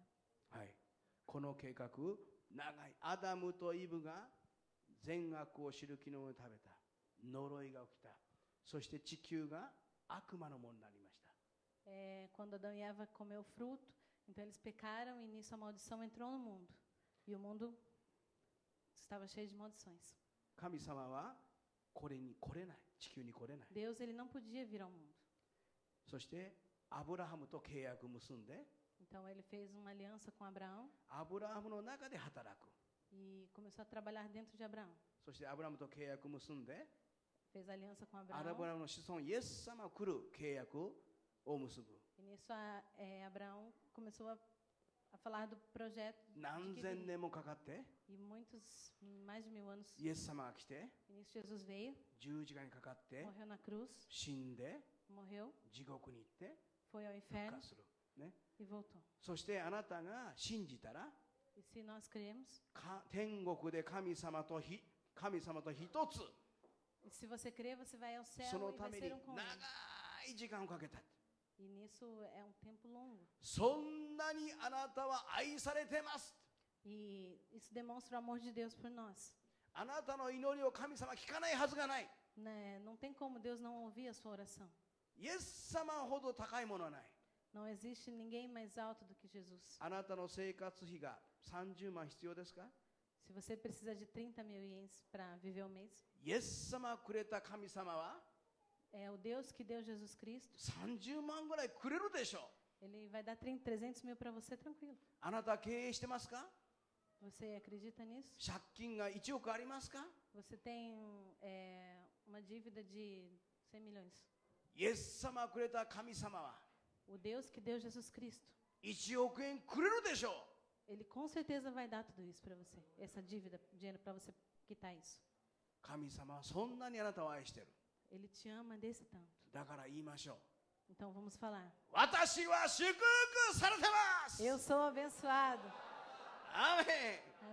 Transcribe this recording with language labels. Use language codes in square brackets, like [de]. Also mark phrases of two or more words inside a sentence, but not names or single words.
[ja] はい。この計画、長い。アダムとイブが善悪を知る木の実を食べた。呪いが起きた。そして地球が悪魔のものになりました。 [pt] Quando Adão e Eva comeu o fruto, então eles pecaram e nisso a maldição entrou no mundo. E o mundo estava cheio de maldições. [ja] 神様はこれに来れない。地球に来れない。 [pt] Deus ele não podia vir ao mundo. [ja] そしてアブラハムと契約を結んで、 [pt] Então ele fez uma aliança com Abraão [ja] アブラハムの中で働く。 [pt] e começou a trabalhar dentro de Abraão. [ja] そしてアブラハムと契約を結んで、 [pt] Fez aliança com [ja] アブラ [pt] Abraão [ja] ハムの子孫イエス様が来る契約を結ぶ。 [pt] e nisso Abraão começou a falar do projeto de [ja] 何 [pt] que [ja] 千 [pt] viria. [ja] 年もかかって [pt] E mais de 1000 anos, [ja] イエス様が来て [pt] e nisso Jesus veio, [ja] 十字架にかかって [pt] morreu na cruz, [ja] 死んで [pt] morreu, [ja] 地獄に行って [pt] foi ao [ja] 復 [pt] inferno [ja] 活する、ね、 [pt] e voltou. [ja] そしてあなたが信じたら [pt] E se nós cremos, [ja] 天国で神様と一つ [pt] e se você crer, você vai ao céu [ja] その [pt] e [ja] た [pt] vai [ja] めに [pt] ser um com [ja] 長 [pt] ele. [ja] いい時間をかけた。 [pt] E nisso é um tempo longo. [ja] そんなにあなたは愛されてます。 [pt] E isso demonstra o amor de Deus por nós. [ja] あなたの祈りを神様は聞かないはずがない。 [pt] Né? Não tem como Deus não ouvir a sua oração. [ja] イエス様ほど高いものはない。 [pt] Não existe ninguém mais alto do que Jesus. [ja] あなたの生活費が30万必要ですか？ [pt] Se você precisa de 30 mil ienes para viver o mês, [ja] イエス様がくれた神様は [pt] é o Deus que deu Jesus Cristo. [ja] 30 万ぐらいくれるでしょう。 [pt] Ele vai dar 300 mil para você tranquilo. [ja] あなたは経営してますか？ [pt] Você acredita nisso? [ja] 借金が1億ありますか？ [pt] Você tem uma dívida de 100 milhões. [ja] イエス様がくれた神様は [pt] O Deus que deu Jesus Cristo, [ja] 1 億円くれるでしょう。 [pt] Ele com certeza vai dar tudo isso para você. Essa dívida, dinheiro para você quitar isso. [ja] 神様はそんなにあなたを愛してる。 [pt] Ele te ama desse tanto. [ja] だから言いましょう。 [pt] Então vamos falar. [ja] 私は祝福されてます。 [pt] Eu sou abençoado. [ja] アーメン。